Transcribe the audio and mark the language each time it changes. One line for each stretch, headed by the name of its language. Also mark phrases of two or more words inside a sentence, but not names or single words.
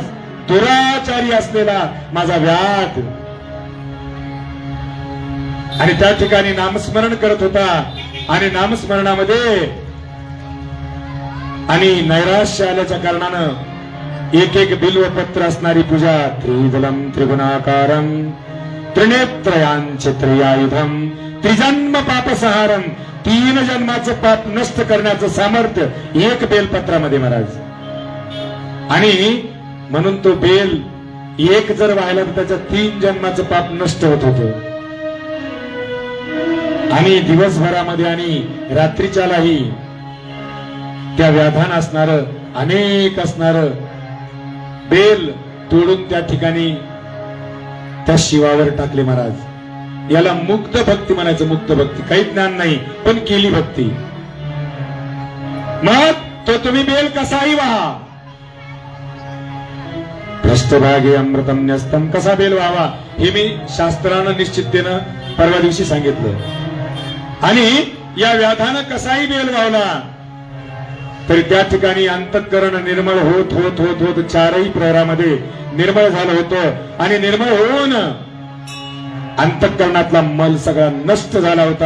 Marathi: दुराचारी असलेला माझा व्याध, आणि त्या ठिकाणी नामस्मरण करत होता. आणि नामस्मरणामध्ये आणि नैराश्य आल्याच्या कारणानं एक एक बिल्वपत्र असणारी पूजा,
Sanskrit: त्रिदलम त्रिगुणाकारम त्रिनेत्रयांचे त्रियायुधम त्रिजन्म पापसहारम,
Marathi: 3 जन्माचं पाप नष्ट करण्याचं सामर्थ्य एक बेलपत्रामध्ये महाराज. आणि म्हणून तो बेल एक जर व्हायला तर त्याच्या 3 जन्माचं पाप नष्ट होत होतं. आणि दिवसभरामध्ये आणि रात्रीच्यालाही त्या व्याधान असणार अनेक असणार बेल तोडून त्या ठिकाणी त्या शिवावर टाकले महाराज. याला मुक्त भक्ती म्हणायचं. मुक्त भक्ती, काही ज्ञान नाही पण केली भक्ती. मग तो तुम्ही बेल कसाही व्हा,
Sanskrit: पृष्ठभागे अमृतम न्यस्तम,
Marathi: कसा बेल व्हावा हे मी शास्त्रानं निश्चिततेनं परवा दिवशी सांगितलं. आणि या व्याधानं कसाही बेल व्हावला तरी त्या ठिकाणी अंतःकरण निर्मळ होत होत होत होत 4ही प्रहरामध्ये निर्मळ झालं होतं. आणि निर्मळ होऊन अंतःकरणातला मल सगळा नष्ट झाला होता.